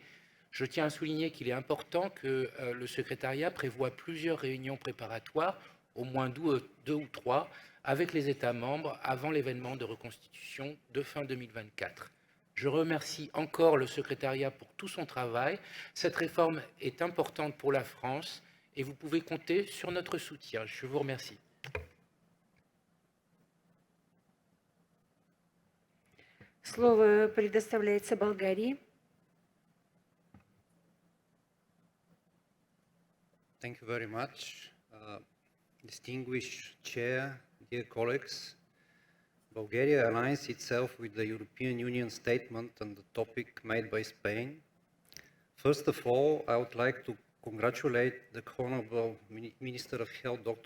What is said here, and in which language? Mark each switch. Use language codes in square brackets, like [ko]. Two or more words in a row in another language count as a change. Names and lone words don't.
[fr] Je tiens à souligner qu'il est important que le secrétariat prévoie plusieurs réunions préparatoires, au moins 2 ou 3, avec les États membres avant l'événement de reconstitution de fin 2024. Je remercie encore le secrétariat pour tout son travail. Cette réforme est importante pour la France et vous pouvez compter sur notre soutien. Je vous remercie. [ru] Слово предоставляется Болгарии. [en] Thank you very much. Distinguished Chair, dear colleagues, Bulgaria aligns itself with the European Union statement on the topic made by Spain. First of all, I would like to congratulate the Honorable Minister of Health, Dr.